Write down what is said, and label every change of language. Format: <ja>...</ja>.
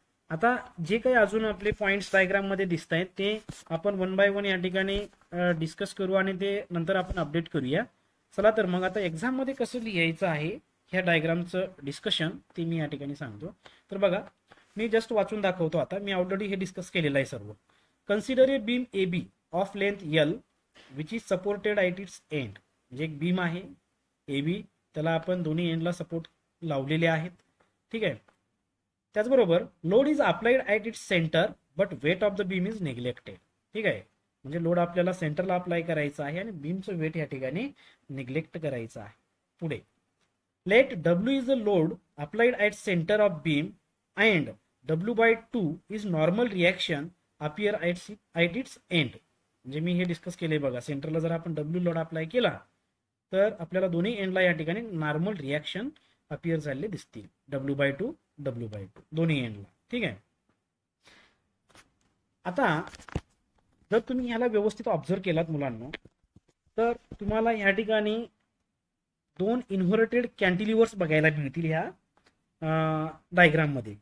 <mr>आता जे काही अजून आपले पॉइंट्स डायग्राम मध्ये दिसत आहेत ते आपण 1 बाय 1 या ठिकाणी डिस्कस करू आणि ते नंतर आपण अपडेट करूया. चला तर मग आता एक्झाम मध्ये कसं लिहायचं आहे ह्या डायग्रामचं डिस्कशन ते मी या ठिकाणी सांगतो. तर बघा, मी जस्ट वाचून दाखवतो. आता मी ऑलरेडी हे डिस्कस केलेलं आहे सर्व.</mr> <en>Consider a beam AB of length L which is supported at its end.</en> <mr>म्हणजे एक बीम आहे AB, त्याला आपण दोन्ही एंडला सपोर्ट लावलेले आहेत. ठीक आहे, त्याचबरोबर</mr> <en>Load is applied at its centre but weight of the beam is neglected.</en> <mr>ठीक आहे, म्हणजे लोड आपल्याला सेंटरला अप्लाय करायचा आहे आणि बीमचं वेट या ठिकाणी निग्लेक्ट करायचं आहे. पुढे,</mr> <en>let W is the load applied at center of beam and W/2 is normal reaction appear at its end.</en> <mr>म्हणजे मी हे डिस्कस केले बघा, सेंटरला जर आपण W लोड अप्लाय केला तर आपल्याला दोन्ही एंडला या ठिकाणी नॉर्मल रिॲक्शन अपियर झालेले दिसतील, W/2 दोन्ही एंडला. ठीक आहे. आता जर तुम्ही ह्याला व्यवस्थित ऑब्झर्व केलात मुलांनो, तर तुम्हाला ह्या ठिकाणी दोन इन्व्हर्टेड कॅन्टिलिव्हर्स बघायला मिळतील ह्या डायग्राम मध्ये.</mr>